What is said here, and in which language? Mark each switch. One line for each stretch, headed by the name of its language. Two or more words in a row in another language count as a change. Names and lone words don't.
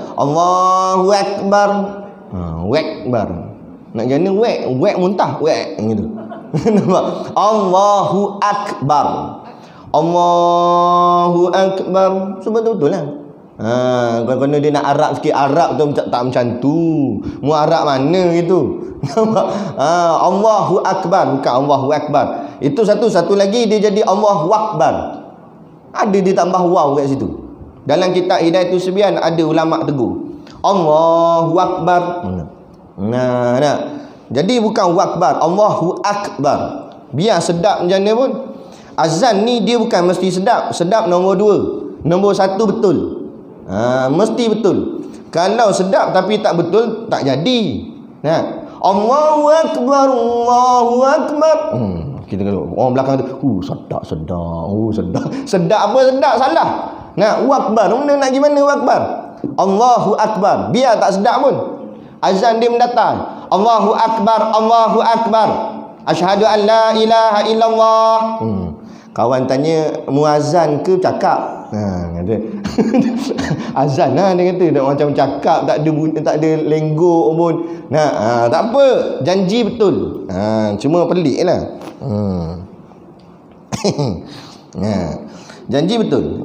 Arabic: الله أكبر. وأكبر.
Malay: Nak jana wek muntah wek gitu. Nampak?
Arabic: الله أكبر. الله أكبر.
Malay: Betul-betul lah. Kalau dia nak Arab sikit, Arab tu tak macam tu. Mu Arab mana gitu.
Arabic: الله أكبر, bukan الله أكبر.
Malay: Itu satu lagi dia jadi
Arabic: الله أكبر.
Malay: Ada ditambah waw kat situ. Dalam kitab Hidayatul Sibyan ada ulama tegur.
Arabic: الله أكبر.
Malay: Jadi bukan
Arabic: أكبر، الله أكبر.
Malay: Biar sedap macam mana pun. Azan ni dia bukan mesti sedap. Sedap nombor 2. Nombor 1 betul. Mesti betul. Kalau sedap tapi tak betul, tak jadi.
Arabic: الله أكبر، الله أكبر.
Malay: Kita kalau orang belakang tu, sedap. Sedap apa sedap? Salah. Akbar. Mana nak gimana Akbar?
Arabic: الله أكبر.
Malay: Biar tak sedap pun. Azan dia mendatang.
Arabic: الله أكبر، الله أكبر. أشهد أن لا إله إلا الله.
Malay: Kawan tanya, muazan ke cakap? Kata azan lah dia kata. Tak macam cakap, tak ada lenggok pun. Tak apa, janji betul. Cuma pelik lah. Janji betul.